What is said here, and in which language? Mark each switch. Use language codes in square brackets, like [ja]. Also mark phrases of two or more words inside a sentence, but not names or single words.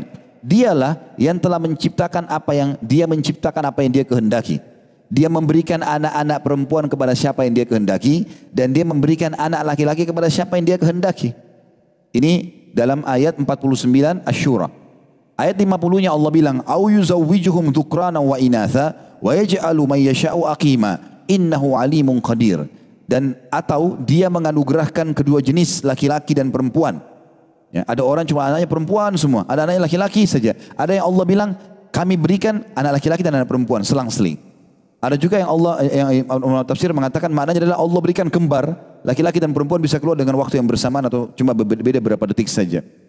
[id] Dialah yang telah menciptakan apa yang dia kehendaki. Dia memberikan anak-anak perempuan kepada siapa yang dia kehendaki, dan dia memberikan anak laki-laki kepada siapa yang dia kehendaki. Ini dalam ayat 49 Asy-Syura. Ayat 50-nya Allah bilang, [ar] "أو يزوجهم ذكرانا وإناثا ويجعل من يشاء عقيما إنه عليم قدير." [id] Dan atau dia menganugerahkan kedua jenis laki-laki dan perempuan. Ya, ada orang cuma anaknya perempuan semua, ada anaknya laki-laki saja. Ada yang Allah bilang, kami berikan anak laki-laki dan anak perempuan selang-seling. Ada juga yang tafsir mengatakan maknanya adalah Allah berikan kembar, laki-laki dan perempuan bisa keluar dengan waktu yang bersamaan atau cuma beda berapa detik saja.